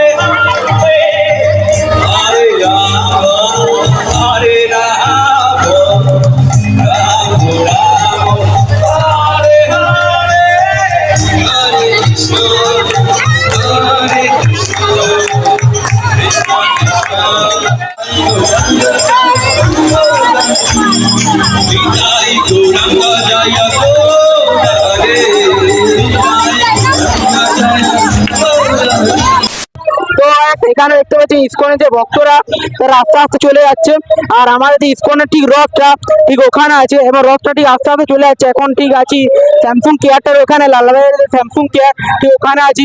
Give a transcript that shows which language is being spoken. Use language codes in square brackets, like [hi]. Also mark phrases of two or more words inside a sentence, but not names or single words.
[sa] Hare, Hare Rama, Hare Rama, Rama Rama, Hare Hare, Hare Krishna, Hare Krishna, Krishna Krishna, Gauranga Jaya [bn] এখানে দেখতে পাচ্ছি ইসকনের যে ভক্তরা তারা আস্তে আস্তে চলে যাচ্ছে। আর আমাদের যে ইসকনের ঠিক রথটা ঠিক ওখানে আছে, এবং রথটা ঠিক আস্তে আস্তে চলে যাচ্ছে। এখন ঠিক আছি স্যামসুং কেয়ারটার ওখানে, লালবাজারের স্যামসুং কেয়ার ঠিক ওখানে আছি।